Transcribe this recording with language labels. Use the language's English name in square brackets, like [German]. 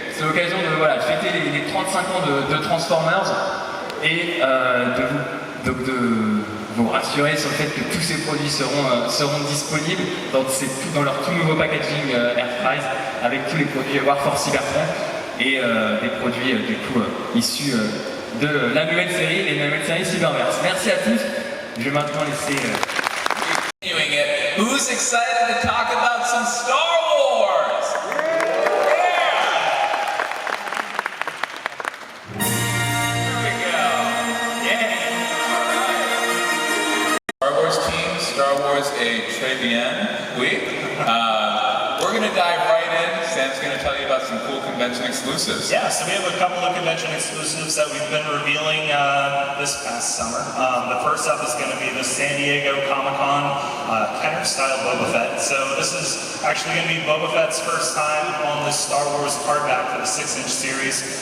[French] C'est l'occasion de fêter les 35 ans de Transformers et de vous rassurer sur le fait que tous ces produits seront disponibles dans leur tout nouveau packaging Airfries avec tous les produits Warforce Cybertron et des produits du coup issus de la nouvelle série et de la nouvelle série Cyberverse. Merci à tous. Je vais maintenant laisser. [English] Continuing it, who's excited to talk about some Star Wars? Here we go. Yeah. Star Wars team, Star Wars [French] et très bien. Oui. [English] We're going to dive right in. Sam's going to tell you about some cool convention exclusives. Yeah, so we have a couple of convention exclusives that we've been revealing this past summer. The first up is going to be the San Diego Comic-Con Kenner-style Boba Fett. So this is actually going to be Boba Fett's first time on this Star Wars hardback for the 6-inch series.